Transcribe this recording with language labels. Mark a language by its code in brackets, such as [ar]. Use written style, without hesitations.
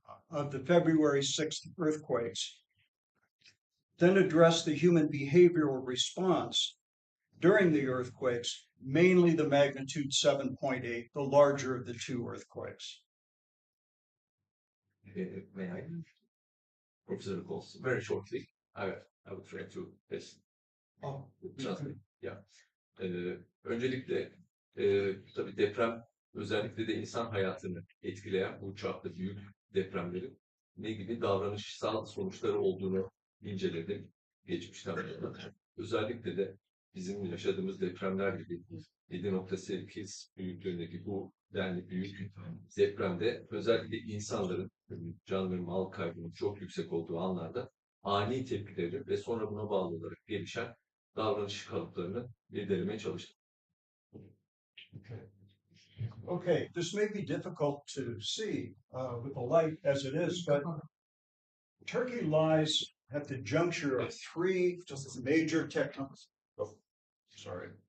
[en] of the February 6th earthquakes, then address the human behavioral response during the earthquakes, mainly the magnitude 7.8, the larger of the two earthquakes. May I? Professor Goltz, very shortly, I would try to translate. Yeah. [tr] Öncelikle tabii deprem özellikle de insan hayatını etkileyen bu çapta büyük depremlerin ne gibi davranışsal sonuçları olduğunu inceledim geçmişten bu yana. Özellikle de bizim yaşadığımız depremler gibi 7.8 büyüklüğündeki bu denli büyük depremde özellikle insanların can ve mal kaybının çok yüksek olduğu anlarda ani tepkileri ve sonra buna bağlı olarak gelişen davranış kalıplarını irdelemeye çalıştım. [en] Okay, this may be difficult to see with the light as it is, but Turkey lies at the juncture of three major tectonic. Oh, sorry.